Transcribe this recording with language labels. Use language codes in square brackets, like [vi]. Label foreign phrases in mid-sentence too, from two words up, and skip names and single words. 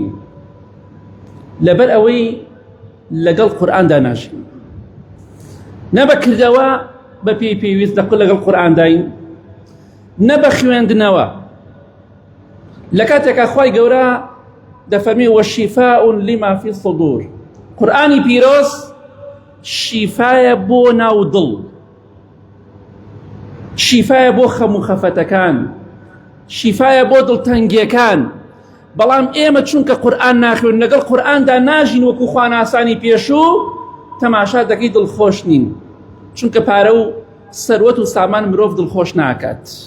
[ckb] لەبەر ئەوەی لەگەڵ قورئاندا ناژین، نە بە کردەوە بە پێی پێویست لەگەڵ قورئانداین، نە بە خوێندنەوە. لە کاتێکا خوای گەورە دەفەرمێ [ar] وەشیفاء لما في الصدور، [ckb] قورئانی پیرۆز شیفایە بۆ ناو دڵ، شیفایە بۆ خەم و خەفەتەکان، شیفایە بۆ دڵتەنگیەکان. بەڵام ئێمە چونکە قورئان ناخوێن، لەگەڵ قورئاندا ناژین، وەکو خواناسانی پێشوو تەماشا دەکەی دڵخۆش نین، چونکە پارە و سەروەت و سامان مرۆڤ دڵخۆش ناکات.